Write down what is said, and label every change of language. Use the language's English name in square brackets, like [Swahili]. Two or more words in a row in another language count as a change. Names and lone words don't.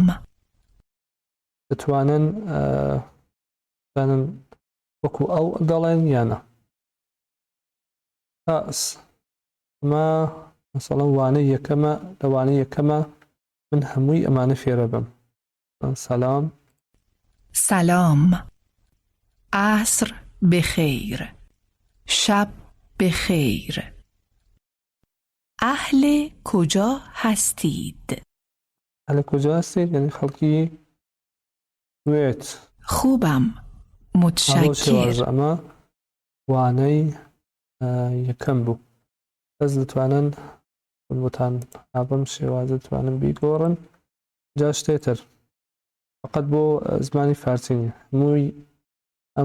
[Central Kurdish] دەتوانن وەکو ئەو دەڵێن یانە باس ئەمە مەسەڵەن وانەی یەکەمە لەوانەی یەکەمە من هەمووی ئەمانە فێرە بم سلام [Persian] سلام عصر بخیر شب بخیر اهل کجا هستید؟ هەلە کجا هەستید [Central Kurdish] یعنی خەڵکی کوێت [Persian] خوبم متشکر [Central Kurdish] ئەمە وانەی یەکەم بوو کەس دەتوانن بۆتان ئابم شێوازە دەتوانن بیگۆڕن جا شتێتر فقط بۆ زمانی فارسی نیە هەمووی ئەم